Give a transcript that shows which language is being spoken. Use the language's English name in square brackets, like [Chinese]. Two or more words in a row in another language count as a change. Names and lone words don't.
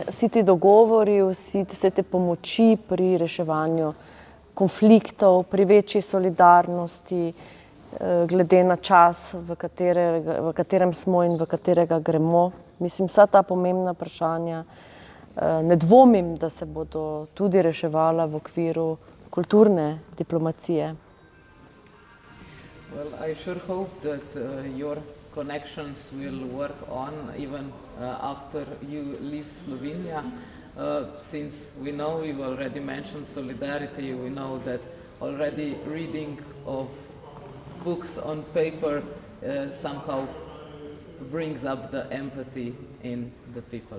[Slovenian] Vsi ti dogovori, vse te pomoči pri reševanju konfliktov, pri večji solidarnosti, glede na čas, v katerem smo in v katerega gremo. Mislim, vsa ta pomembna vprašanja, ne dvomim, da se bodo tudi reševala v okviru kulturne diplomacije. [English] Well, I sure hope that your connections will work on even after you leave Slovenia. Since we know, you already mentioned solidarity, we know that already reading of books on paper somehow brings up the empathy in the people.